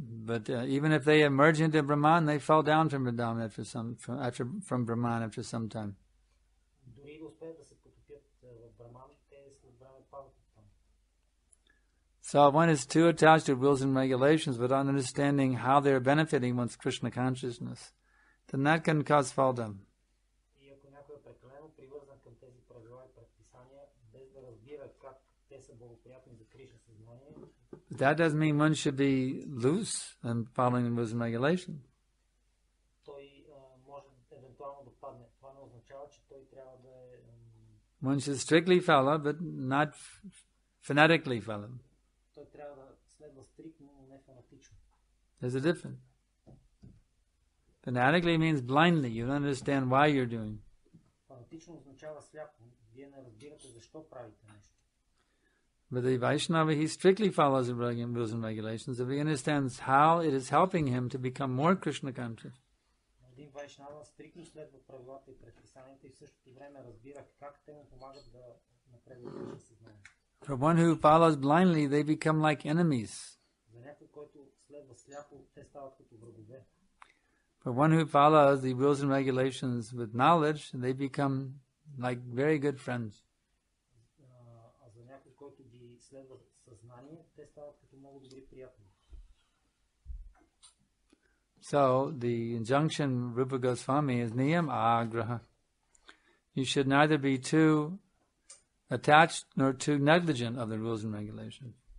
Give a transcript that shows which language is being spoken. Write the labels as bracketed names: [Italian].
[English] But even if they emerge into Brahman, they fall down from Brahman from Brahman after some time. [Bulgarian] Дори да успеят да се потопят в Браман, те след време падат от там. [English] So one is too attached to rules and regulations without understanding how they are benefiting one's Krishna consciousness, then that can cause fall down. [Bulgarian] И ако някой е прекалено привързан към тези правила и предписания, без да разбира как те са благоприятни за Кришна съзнание, [English] that doesn't mean one should be loose and following the rules and regulations. [Bulgarian] той може евентуално да падне. Това не означава, че той трябва да е... [English] One should strictly follow, but not fanatically follow. [Bulgarian] Той трябва да следва стриктно, но не фанатично. [English] There's a difference. Fanatically means blindly. You don't understand why you're doing. [Bulgarian] Фанатично означава сляпо. Вие не разбирате защо правите нещо. [English] But the Vaishnava, he strictly follows the rules and regulations, so he understands how it is helping him to become more Krishna conscious. [Bulgarian] Един Вайшнава стриктно следва правилата и предписанията и в същото време разбира как те му помагат да напредва Кришна съзнание. [English] For one who follows blindly, they become like enemies. [Bulgarian] За някой, който следва сляпо, те стават като врагове. [English] For one who follows the rules and regulations with knowledge, they become like very good friends. [Bulgarian] А за някой, който ги следва съзнание, те стават като много добри приятели. [English] So the injunction Rupa Goswami is niyam agraha. You should neither be too attached nor too negligent of the rules and regulations.